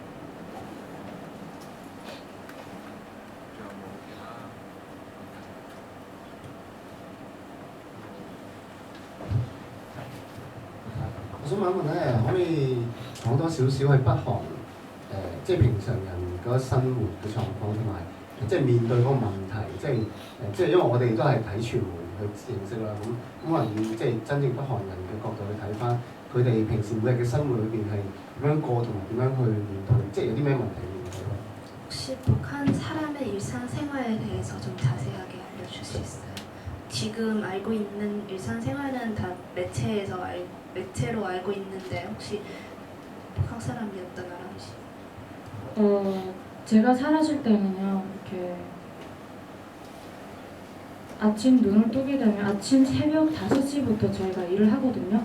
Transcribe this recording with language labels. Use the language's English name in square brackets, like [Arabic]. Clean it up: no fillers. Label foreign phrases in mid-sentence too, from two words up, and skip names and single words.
[Cantonese] 我想問一問咧，可唔可以講多少少喺北韓即係平常人嗰生活嘅狀況，同埋即係面對嗰個問題，即係因為我哋都係睇傳媒去認識啦，咁可能即係真正北韓人嘅角度去睇翻佢哋平時每日嘅生活裏邊係點樣過，同埋點樣去面對，即係有啲咩問題面對咯。 [Korean] 혹시 북한 사람의 일상생활에 대해서 좀 자세하게 알려줄 수 있어요? 지금 알고 있는 일상생활은 다 매체로 알고 있는데 혹시 북한 사람이었다라는지? 제가 살았을 때는요 이렇게 아침 눈을 뜨게 되면 아침 새벽 5시부터 저희가 일을 하거든요.